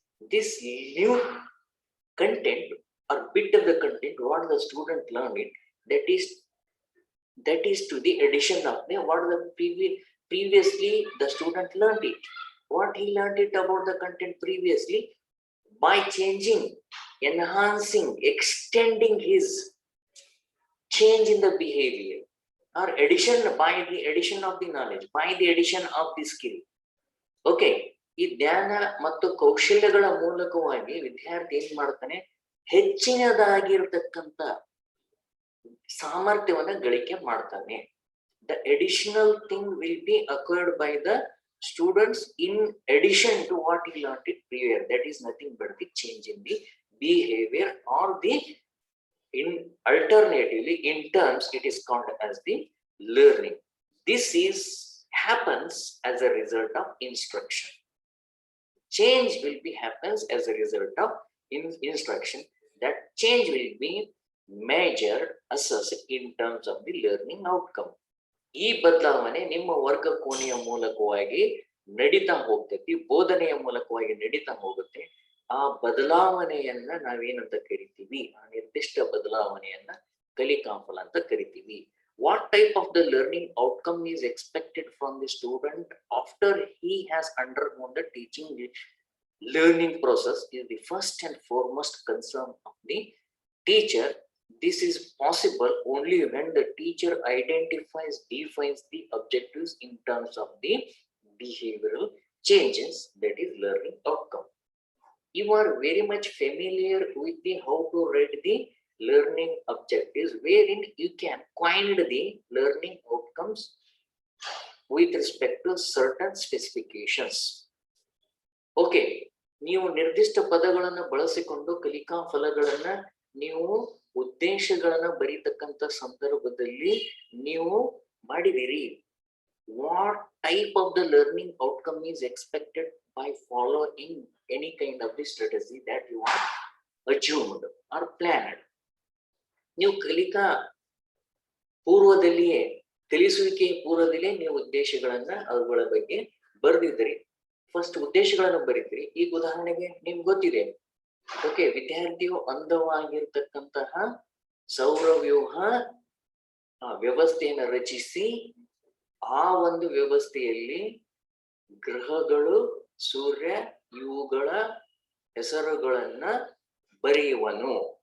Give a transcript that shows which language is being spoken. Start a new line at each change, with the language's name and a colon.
English: This new content or bit of the content, what the student learned it, that is to the addition of the what the previously the student learned it. What he learned it about the content previously, by changing, enhancing, extending his change in the behavior, or addition by the addition of the knowledge, by the addition of the skill.
Kannada: Okay, ಈ ಜ್ಞಾನ ಮತ್ತು ಕೌಶಲ್ಯಗಳ ಮೂಲಕವಾಗಿ ವಿದ್ಯಾರ್ಥಿ ಏನ್ ಮಾಡ್ತಾನೆ, ಹೆಚ್ಚಿನದಾಗಿರ್ತಕ್ಕಂಥ ಸಾಮರ್ಥ್ಯವನ್ನ ಗಳಿಕೆ ಮಾಡ್ತಾನೆ.
English: The additional thing will be acquired by the students in addition to what he learned it previous. That is nothing but the change in the behavior, or the alternatively in terms it is called as the learning. This happens as a result of instruction. Change will be happens as a result of instruction. That change will be measured, assessed in terms of the learning outcome.
Kannada: ಈ ಬದಲಾವಣೆ ನಿಮ್ಮ ವರ್ಗ ಕೋಣೆಯ ಮೂಲಕವಾಗಿ ನಡೀತಾ ಹೋಗ್ತೈತಿ, ಬೋಧನೆಯ ಮೂಲಕವಾಗಿ ನಡೀತಾ ಹೋಗುತ್ತೆ. ಆ ಬದಲಾವಣೆಯನ್ನ ನಾವೇನಂತ ಕರಿತೀವಿ, ಆ ನಿರ್ದಿಷ್ಟ ಬದಲಾವಣೆಯನ್ನ ಕಲಿಕಾಫಲ ಅಂತ ಕರಿತೀವಿ.
English: What type of the learning outcome is expected from the student after he has undergone the teaching learning process is the first and foremost concern of the teacher. This is possible only when the teacher identifies, defines the objectives in terms of the behavioral changes, that is learning outcome. You are very much familiar with the how to write the learning objectives, wherein you can coin the learning outcomes with respect to certain specifications. Okay,
Kannada: ನೀವು ನಿರ್ದಿಷ್ಟ ಪದಗಳನ್ನು ಬಳಸಿಕೊಂಡು ಕಲಿಕಾ ಫಲಗಳನ್ನ ನೀವು ಉದ್ದೇಶಗಳನ್ನ ಬರೀತಕ್ಕಂತ ಸಂದರ್ಭದಲ್ಲಿ ನೀವು ಮಾಡಿದಿರಿ.
English: What type of the learning outcome is expected by following any kind of the strategy that you are assumed or planned.
Kannada: ನೀವು ಕಲಿಕಾ ಪೂರ್ವದಲ್ಲಿಯೇ ಕಲಿಸುವಿಕೆ ಪೂರ್ವದಲ್ಲೇ ನೀವು ಉದ್ದೇಶಗಳನ್ನ ಅವುಗಳ ಬಗ್ಗೆ ಬರೆದಿದ್ರಿ. ಫಸ್ಟ್ ಉದ್ದೇಶಗಳನ್ನು ಬರೀತೀರಿ. ಈಗ ಉದಾಹರಣೆಗೆ ನಿಮ್ಗೆ ಗೊತ್ತಿದೆ, ಓಕೆ, ವಿದ್ಯಾರ್ಥಿಯು ಅಂದವಾಗಿರ್ತಕ್ಕಂತಹ ಸೌರವ್ಯೂಹ ವ್ಯವಸ್ಥೆಯನ್ನು ರಚಿಸಿ ಆ ಒಂದು ವ್ಯವಸ್ಥೆಯಲ್ಲಿ ಗ್ರಹಗಳು, ಸೂರ್ಯ, ಇವುಗಳ ಹೆಸರುಗಳನ್ನ ಬರೆಯುವನು.